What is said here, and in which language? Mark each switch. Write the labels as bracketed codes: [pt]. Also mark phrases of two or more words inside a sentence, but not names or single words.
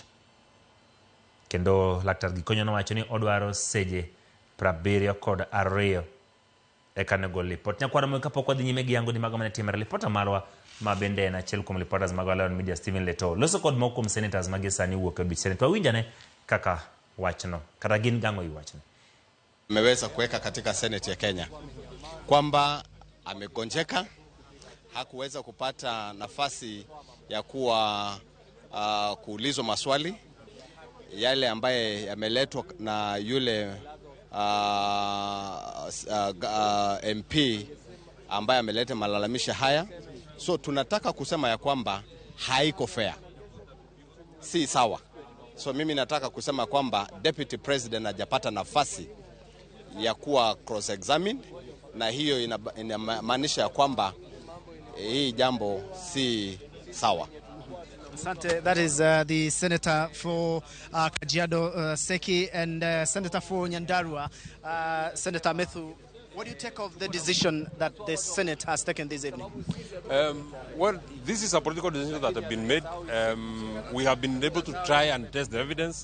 [luo] Kendo laktar Gikonyo nowacho ni odwaro seche 72 eka ne gol lipot. Nyakwaro mo kapok wadhi nyime gi yango ni mago mane timore lipota marwa ma bende en achiel kuom reporters mag Alon Media Stephen Leto loso kod moko kuom senators magi sani wuok e buch Senet. Wawinjane kaka wachno kata gin gang'o i wachno. [sw] Ameweza kuweka katika Senate ya Kenya kwamba amegonjeka, hakuweza kupata nafasi ya kuwa kuulizwa maswali yale ambaye yameletwa na yule MP ambaye ameleta malalamisho haya. So tunataka kusema ya kwamba haiko fair, si sawa. So mimi nataka kusema kwamba [en] Deputy President [sw] hajapata nafasi ya kuwa [en] cross examined, [sw] na hiyo inamaanisha ya kwamba hii jambo si sawa. Asante. [en] That is the Senator for Kajiado Seki and Senator for Nyandarua, Senator Methu. What do you take of the decision that the Senate has taken this evening? Well, this is a political decision that has been made. We have been able to try and test the evidence.